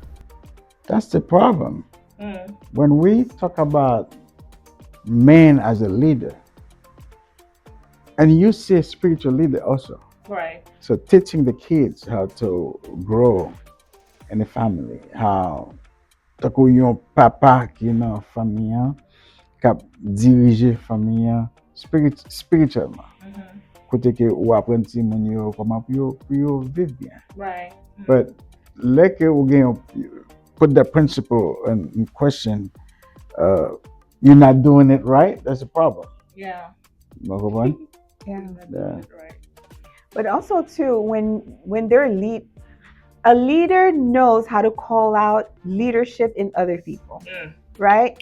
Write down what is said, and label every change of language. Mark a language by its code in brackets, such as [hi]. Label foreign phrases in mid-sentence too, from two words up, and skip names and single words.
[en] That's the problem. When we talk about men as a leader, and you say spiritual leader also. Right. So teaching the kids how to grow in the family, how [ht] tako yon papa ki nan famille kap dirige famille spirituellement. Kote ke ou apren ti moun yo koman pou yo viv bien. [en] Right. But like [ht] ou gen [en] put the principle in question, you're not doing it right, that's a problem. Yeah. Yeah. But also too, when they're a leader knows how to call out leadership in other people, right?